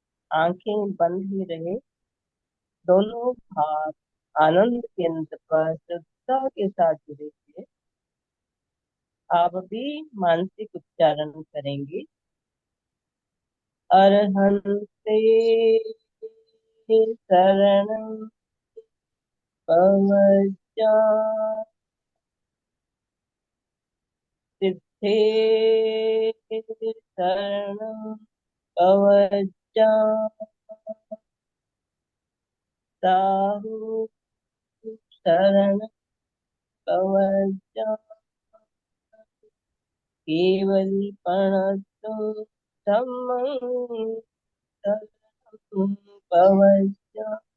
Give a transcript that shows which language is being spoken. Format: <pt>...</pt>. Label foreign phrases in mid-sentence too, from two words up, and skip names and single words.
<hi>आंखें बंद ही रहे, दोनों हाथ आनंद केंद्र पर श्रद्धा के साथ जुड़े थे। आप भी मानसिक उच्चारण करेंगे।</hi> <pra>अरहंते शरणं पवज्जा, सिद्धे शरणं पवज्जा, साहु शरणं पवज्जा, केवलीपणस्तु धम्मं शरणं पवज्जा।</pra>